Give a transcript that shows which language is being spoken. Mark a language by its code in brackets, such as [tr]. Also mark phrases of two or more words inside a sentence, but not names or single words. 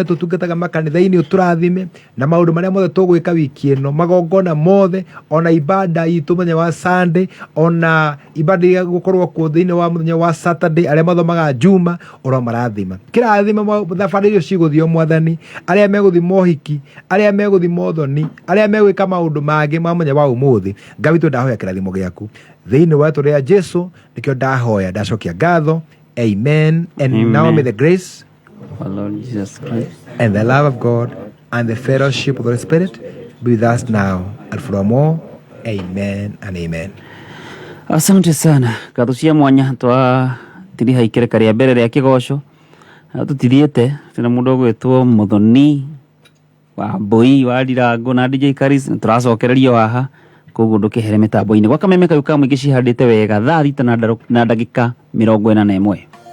[ki] tutungataga makanitha-ini uturathime na maundu maria mothe tugwika wiki ino magongona mothe ona ibada itu muthenya wa Sunday ona ibada ya gukorwo ku thiini wa muthenya wa Saturday aria mathomaga Juma oro marathima kirathima thabarĩ icio ciguthio mwathani aria meguthi mohiki aria meguthi mothoni aria megwika maundu mangi ma muthenya wa umuthi Ngai witu ndahoya kirathimo giaku thiini wa rĩtwa rĩa Jesu nikio ndahoya ndacokia ngatho [en] amen and amen. Now may the grace of our Lord Jesus Christ and the love of God and the fellowship of the Holy Spirit be with us now and forevermore. Amen and amen. [sw] Asante sana [ki] ngatho cia mwanya twa tiriha ikereka ria mbere ria kigoco tutithiete tina mundu gwitwo Muthoni wa Mbui wa Ndirango na DJ Karis turacokererio haha koguo ndukihere mitambo-ini gwa Kameme ka muingi cihandite wega thaa 6 na ndagika 41